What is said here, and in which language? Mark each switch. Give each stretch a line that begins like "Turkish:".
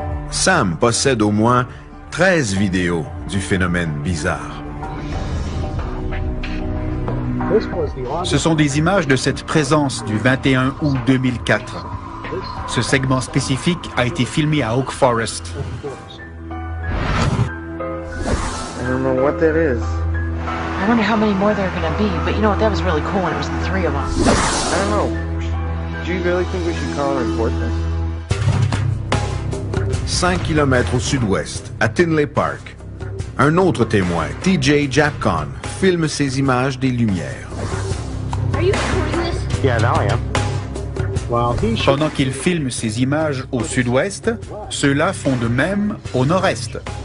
French: Sam possède au moins 13 vidéos du phénomène bizarre. Ce sont des images de cette présence du 21 août 2004. Ce segment spécifique a été filmé à Oak Forest.
English: I don't know what that is. I wonder how many more there are going to be, but you know what, that was really cool when it was the 3 of us. I don't know. Do you really think we should call and report this?
French: 5 km au sud-ouest, à Tinley Park, un autre témoin, TJ Japcon, filme ces images des lumières.
English: Are you recording this? Yeah, now I am.
French: Pendant qu'il filme ces images au sud-ouest, ceux-là font de même au nord-est.